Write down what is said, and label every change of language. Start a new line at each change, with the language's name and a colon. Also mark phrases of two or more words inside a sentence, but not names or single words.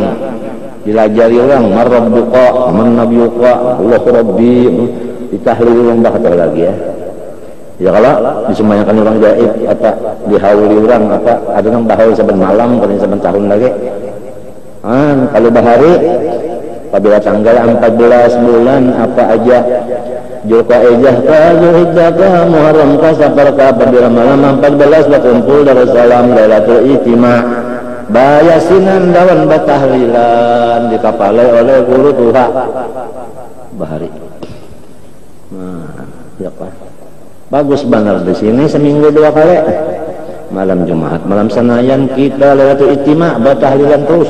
Banjar: Dilajari orang
Arabic: من ربك، من نبيك، الله ربي,
Banjar: ditahlil orang dah kata lagi ya. Ya kalau disumbayangkan orang gaib atau dihauli orang apa ada yang bahaul saben malam paling saben tahun lagi. Kalau bahari apabila tanggal 14 bulan apa aja Zulqa'dah ka Zulhijjah ka Muharram ka Safar ka apabila malam 14 berkumpul Darussalam Lailatul Ijtima' bayasinan dawan batahlilan dikapalai oleh guru Tuha bahari. Nah, ya Pak. Bagus benar di sini seminggu 2 kali. Malam Jumat, malam Senayan kita Lailatul Ijtima' batahlilan terus.